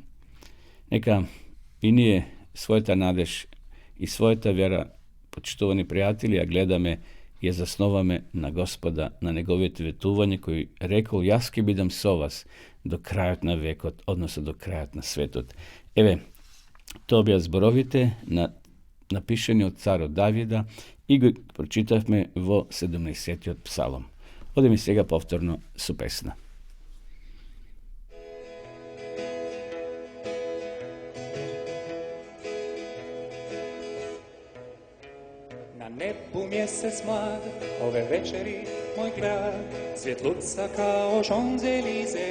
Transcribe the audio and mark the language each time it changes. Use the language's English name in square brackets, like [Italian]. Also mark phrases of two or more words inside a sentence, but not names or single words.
[Macedonian] Нека и ние својата надеж и својата вера, почитувани пријатели, ја гледаме и ја засноваме на Господа, на Неговите ветување, кој рекол, јас ќе бидам со вас до крајот на векот, односно до крајот на светот. Еве, тоа беа зборовите напишани од царот Давида и го прочитавме во 17-тиот псалом. Одеме сега повторно со песна. [Croatian] Na nebu mjesec mlad, ove večeri moj grad, svjetluca kao Champs-Élysées.